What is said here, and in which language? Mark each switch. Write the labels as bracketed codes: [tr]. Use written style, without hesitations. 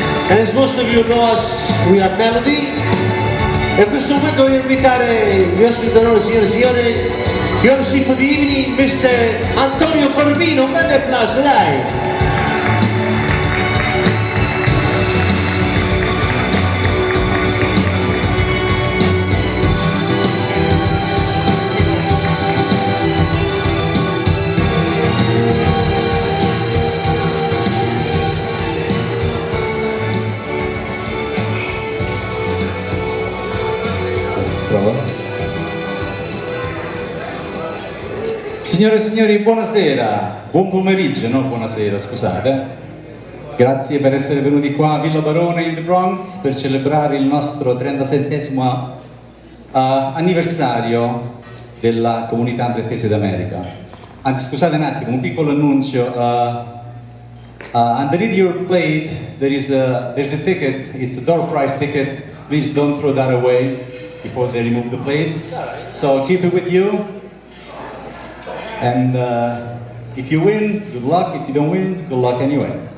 [en] And as most of you know us, we are Melody. [it] E in questo momento voglio invitare gli ospiti d'onore, signore e signori, [en] the MC for the evening, Mr. [it] Antonio Corvino, un grande applauso, dai! Signore e signori, buonasera, buon pomeriggio, no buonasera, scusate. Grazie per essere venuti qua a Villa Barone [en] in the Bronx [it] per celebrare il nostro 37esimo anniversario della comunità andrettese d'America. Anzi, scusate un attimo, un piccolo annuncio. [en] Underneath your plate there's a ticket, it's a door prize ticket. Please don't throw that away before they remove the plates. So keep it with you. And if you win, good luck. If you don't win, good luck anyway.